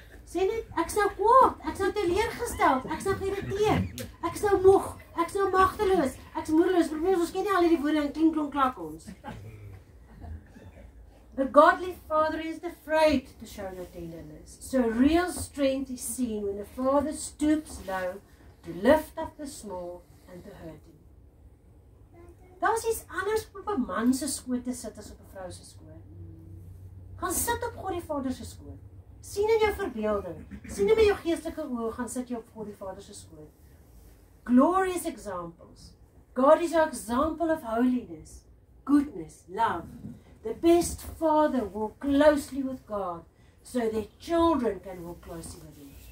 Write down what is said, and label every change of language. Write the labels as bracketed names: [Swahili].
[Afrikaans] Sê net, ek is nou kwaad, ek is nou teleurgesteld, ek is nou geïrriteerd, ek is nou moeg, ek is nou magteloos, ek is moedeloos. Probeer ons ken nie al die woorde en klink, klonk, klak ons. [English] The godly father is afraid to show no tenderness. So real strength is seen when the father stoops low to lift up the small and the hurting. [Afrikaans] Daar is iets anders op 'n man se skoot te sit as op 'n vrou se skoot. Gaan sit op God die Vader se skoot. Sien in jou verbeelding, sien in jou geestelike oë, gaan sit jy op God die Vader se skoot. [English] Glorious examples. God is our example of holiness, goodness, love. The best father walk closely with God, so their children can walk closely with him.